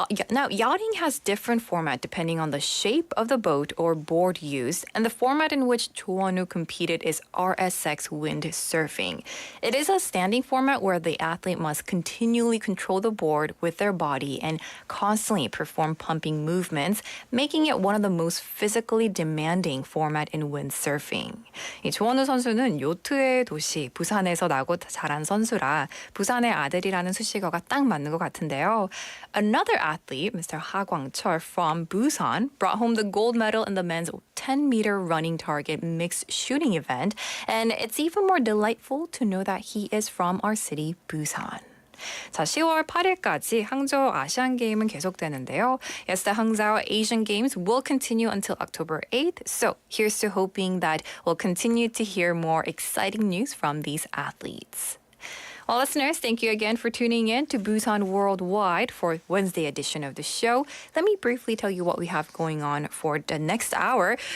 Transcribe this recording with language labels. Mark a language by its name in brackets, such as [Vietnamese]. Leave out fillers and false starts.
[English] Now, yachting has different format depending on the shape of the boat or board used, and the format in which Cho Won-woo competed is RSX windsurfing. It is a standing format where the athlete must continually control the board with their body and constantly perform pumping movements, making it one of the most physically demanding format in windsurfing. [Korean] 이 조원우 선수는 요트의 도시 부산에서 나고 자란 선수라 부산의 아들이라는 수식어가 딱 맞는 것 같은데요. [English] Another athlete, Mr. Ha Kwang-chul from Busan, brought home the gold medal in the men's 10-meter running target mixed shooting event, and it's even more delightful to know that he is from our city, Busan. [Korean] 자, 10월 8일까지 항저우 아시안 게임은 계속되는데요. [English] Yes, the Hangzhou Asian Games will continue until October 8th. So here's to hoping that we'll continue to hear more exciting news from these athletes. Well, listeners, thank you again for tuning in to Busan Worldwide for Wednesday edition of the show. Let me briefly tell you what we have going on for the next hour.